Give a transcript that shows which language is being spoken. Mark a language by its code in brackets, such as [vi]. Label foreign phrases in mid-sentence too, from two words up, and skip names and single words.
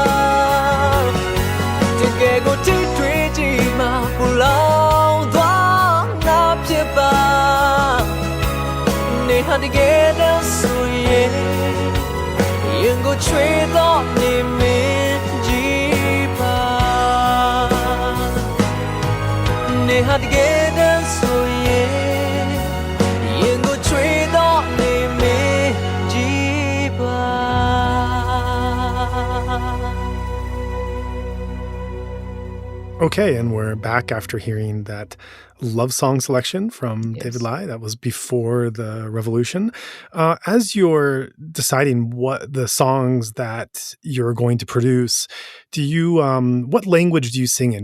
[my] တကယ်ကိုထိတွေ့ကြည့်မှပူလောင်သွားငါဖြစ်ပါနေဟာတကယ်တော့ဆိုရင်ရင်ကိုချွေတော့နေမင်းကြည့်ပါနေဟာတကယ်တော့ဆိုရင်ရင်ကိုချွေတော့နေမင်းကြည့်ပါ [en] Okay, and we're back after hearing that love song selection from David Lai. That was before the revolution. As you're deciding what the songs that you're going to produce, do you what language do you sing in?